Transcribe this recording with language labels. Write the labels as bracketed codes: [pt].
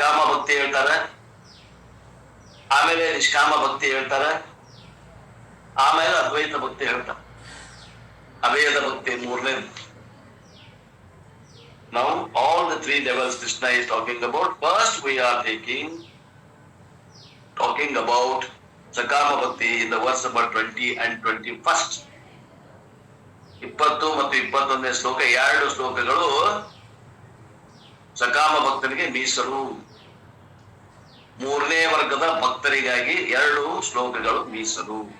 [kn] ಭಕ್ತಿ ಹೇಳ್ತಾರ, ಆಮೇಲೆ ನಿಷ್ಕಾಮ ಭಕ್ತಿ ಹೇಳ್ತಾರ, ಆಮೇಲೆ ಅದ್ವೈತ ಭಕ್ತಿ ಹೇಳ್ತಾರ, ಅಭೇದ ಭಕ್ತಿ ಮೂರನೇದು. [en] Now all the three levels Krishna is talking about. First we are talking about Sakama Bhakti in the verse number 20 and 21st. [kn] 20 ಮತ್ತು 21ನೇ ಶ್ಲೋಕ, 2 ಶ್ಲೋಕಗಳು ಸಕಾಮ ಭಕ್ತನಿಗೆ ಮೀಸಲು. 3ನೇ ವರ್ಗದ ಭಕ್ತರಿಗಾಗಿ 2 ಶ್ಲೋಕಗಳು ಮೀಸಲು.